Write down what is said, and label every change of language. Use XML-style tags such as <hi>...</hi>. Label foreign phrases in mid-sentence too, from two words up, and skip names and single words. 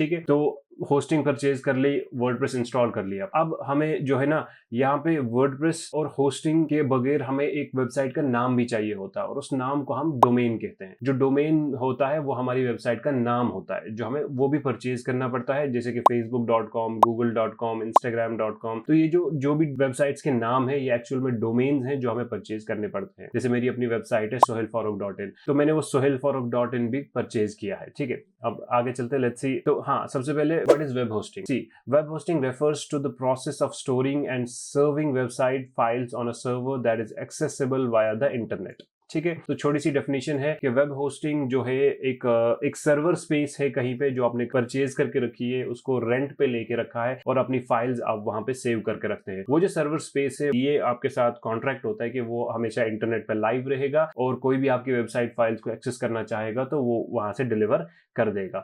<hi>ठीक है, तो</hi> <en>hosting purchase</en> <hi>कर ली, वर्डप्रेस इंस्टॉल कर लिया। अब हमें जो है ना यहाँ पे वर्डप्रेस और होस्टिंग के बगैर हमें एक वेबसाइट का नाम भी चाहिए होता है और उस नाम को हम डोमेन कहते हैं। जो डोमेन होता है वो हमारी वेबसाइट का नाम होता है, जो हमें वो भी परचेज करना पड़ता है, जैसे कि facebook.com, google.com, instagram.com। तो ये जो भी वेबसाइट्स के नाम है ये एक्चुअल में डोमेन्स हैं जो हमें परचेज करने पड़ते हैं। जैसे मेरी अपनी वेबसाइट है sohelfarouk.in, तो मैंने वो sohelfarouk.in भी परचेज किया है। ठीक है, अब आगे चलते,</hi> <en>let's see.</en> <hi>तो हाँ, सबसे पहले</hi> <en>what is web hosting? See, web hosting refers to the process of storing and serving website files on a server that is accessible via the internet.</en> <hi>ठीक है, तो छोटी सी डेफिनेशन है कि</hi> <en>web hosting</en> <hi>जो है एक</hi> <en>server space</en> <hi>है कहीं पे जो आपने परचेज करके रखी है, उसको रेंट पे लेके रखा है और अपनी फाइल्स आप वहां पे सेव करके रखते हैं। वो जो</hi> <en>server space</en> <hi>है ये आपके साथ कॉन्ट्रैक्ट होता है कि वो हमेशा इंटरनेट पे लाइव रहेगा और कोई भी आपकी</hi> <en>website files</en> <hi>को एक्सेस करना चाहेगा तो वो वहां से डिलीवर कर देगा।</hi>